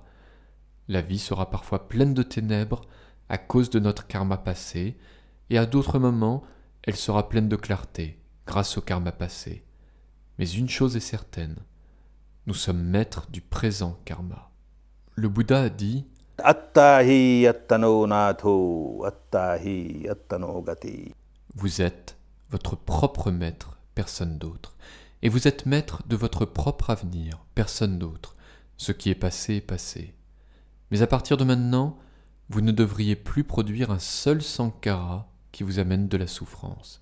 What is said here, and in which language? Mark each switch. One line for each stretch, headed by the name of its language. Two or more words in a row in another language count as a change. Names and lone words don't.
French: La vie sera parfois pleine de ténèbres à cause de notre karma passé, et à d'autres moments, Elle sera pleine de clarté, grâce au karma passé. Mais une chose est certaine, nous sommes maîtres du présent karma. Le Bouddha a dit «
Pali: Attahi attano natho, attahi attano gati.
French: Vous êtes votre propre maître, personne d'autre. Et vous êtes maître de votre propre avenir, personne d'autre. Ce qui est passé est passé. Mais à partir de maintenant, vous ne devriez plus produire un seul sankhara qui vous amène de la souffrance.